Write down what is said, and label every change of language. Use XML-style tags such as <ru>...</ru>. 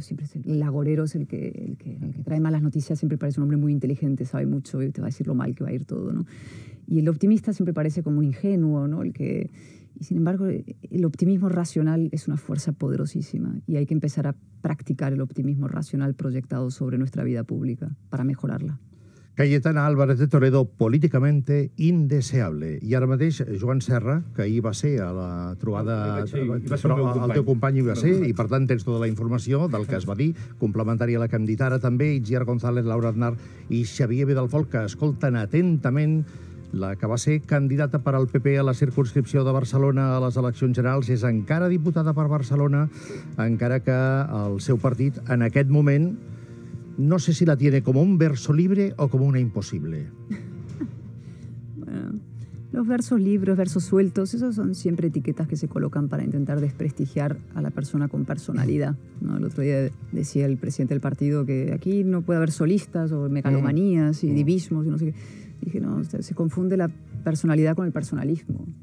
<es>Siempre el agorero es el que trae malas noticias, siempre parece un hombre muy inteligente, sabe mucho y te va a decir lo mal que va a ir todo, ¿no? Y el optimista siempre parece como un ingenuo, ¿no? Y sin embargo, el optimismo racional es una fuerza poderosísima y hay que empezar a practicar el optimismo racional proyectado sobre nuestra vida pública para mejorarla. Cayetana Álvarez de Toledo, políticamente indeseable.</es> <ca>I ara mateix, Joan Serra, que ahir va ser a la trobada... El teu company hi va ser, i per tant tens tota la informació del que es va dir, complementària a la que hem dit ara també, Itziar González, Laura Aznar i Xavier Vidalfolch, que escolten atentament la que va ser candidata per al PP a la circunscripció de Barcelona a les eleccions generals, és encara diputada per Barcelona, encara que el seu partit en aquest moment no sé si</ca> <es>la tiene como un verso libre o como una imposible. Bueno, los versos libres, versos sueltos, esos son siempre etiquetas que se colocan para intentar desprestigiar a la persona con personalidad, ¿no? El otro día decía el presidente del partido que aquí no puede haber solistas o megalomanías y divismos y no sé qué. Dije, no, se confunde la personalidad con el personalismo.</es>